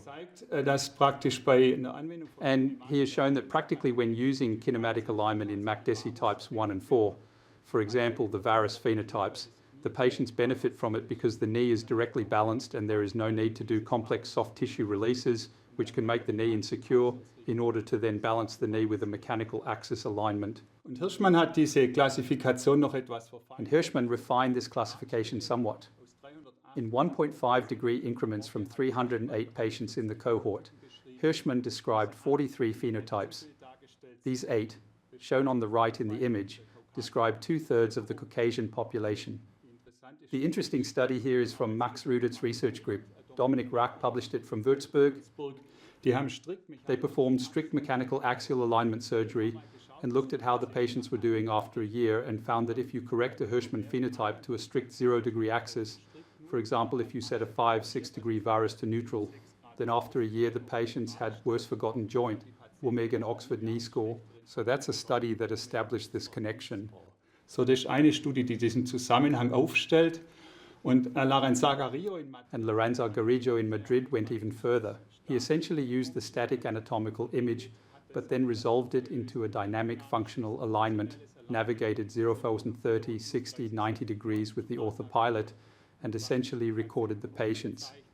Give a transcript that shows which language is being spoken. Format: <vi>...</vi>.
<de>zeigt, dass praktisch bei einer Anwendung von</de> <en>And he has shown that practically when using kinematic alignment in McDessie types 1 and 4, for example, the varus phenotypes, the patients benefit from it because the knee is directly balanced and there is no need to do complex soft tissue releases, which can make the knee insecure, in order to then balance the knee with a mechanical axis alignment.</en> <de>Und Hirschmann hat diese Klassifikation noch etwas verfeinert.</de> <en>And Hirschman refined this classification somewhat. In 1.5 degree increments from 308 patients in the cohort, Hirschman described 43 phenotypes. These 8, shown on the right in the image, describe 2/3 of the Caucasian population. The interesting study here is from Max Rudert's research group. Dominic Rack published it from Würzburg.</en> <de>Die haben strikt</de> <en>They performed strict mechanical axial alignment surgery and looked at how the patients were doing after a year and found that if you correct a Hirschman phenotype to a strict 0-degree axis, for example, if you set a 5-6 degree varus to neutral, then after a year the patients had worse forgotten joint, Womeg and Oxford knee score. So that's a study that established this connection.</en> <de>So, das ist eine Studie, die diesen Zusammenhang aufstellt. Und Lorenzo Garrido in Madrid</de> <en>And Lorenzo Garrido in Madrid went even further. He essentially used the static anatomical image, but then resolved it into a dynamic functional alignment, navigated 0,30, 60, 90 degrees with the orthopilot, and essentially recorded the patients.</en>